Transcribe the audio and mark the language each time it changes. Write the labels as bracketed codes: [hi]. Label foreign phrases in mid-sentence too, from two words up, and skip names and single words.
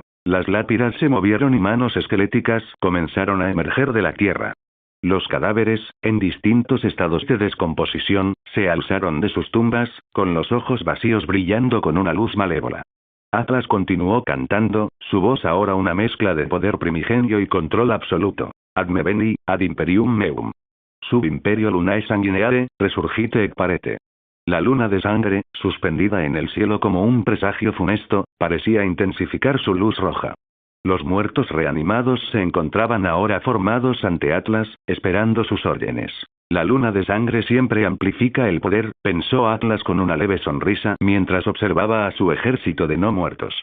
[es] Las lápidas se movieron y manos esqueléticas comenzaron a emerger de la tierra. Los cadáveres, en distintos estados de descomposición, se alzaron de sus tumbas, con los ojos vacíos brillando con una luz malévola. Atlas continuó cantando, su voz ahora una mezcla de poder primigenio y control absoluto. [la] Ad me veni, ad imperium meum. Sub imperio lunae sanguineare, resurgite ec parete. [es] La luna de sangre, suspendida en el cielo como un presagio funesto, parecía intensificar su luz roja. Los muertos reanimados se encontraban ahora formados ante Atlas, esperando sus órdenes. La luna de sangre siempre amplifica el poder, pensó Atlas con una leve sonrisa mientras observaba a su ejército de no muertos.